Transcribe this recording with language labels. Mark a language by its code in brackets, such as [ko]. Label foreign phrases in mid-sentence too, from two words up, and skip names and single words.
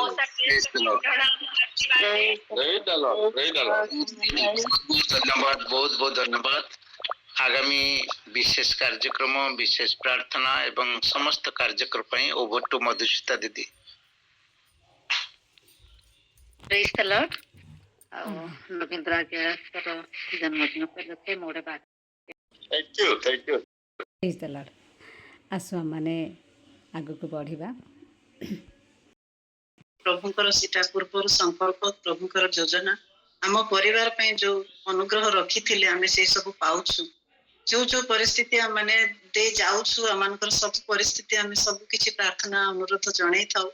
[en] Lord. Praise the Lord. Praise the Lord. Praise the Lord. [hi] धन्यवाद, बहुत बहुत धन्यवाद। आगामी विशेष कार्यक्रम, विशेष प्रार्थना एवं समस्त कार्यक्रम ପାଇଁ [en] over to [hi] मधुसूता दीदी। [en] Praise the Lord. [or] ଆଉ ନଗେନ୍ଦ୍ର ଆଜ୍ଞାଙ୍କର ଜନ୍ମଦିନ ଉପଲକ୍ଷେ ମୁଁ ଗୋଟେ ବାର୍ତ୍ତା [en] Thank you. Thank you. Praise the Lord. [or] ଆସୁ ଆମମାନେ ଆଗକୁ ବଢ଼ିବା। ପ୍ରଭୁଙ୍କର ସେଟା ପୂର୍ବରୁ ସଂକଳ୍ପ, ପ୍ରଭୁଙ୍କର ଯୋଜନା ଆମ ପରିବାର ପାଇଁ ଯୋଉ ଅନୁଗ୍ରହ ରଖିଥିଲେ ଆମେ ସେଇ ସବୁ ପାଉଛୁ। ଯୋଉ ଯୋଉ ପରିସ୍ଥିତି ଆମେ ଦେଇ ଯାଉଛୁ, ଆମମାନଙ୍କର ସବୁ ପରିସ୍ଥିତି ଆମେ ସବୁ କିଛି ପ୍ରାର୍ଥନା ଅନୁରୋଧ ଜଣେଇଥାଉ।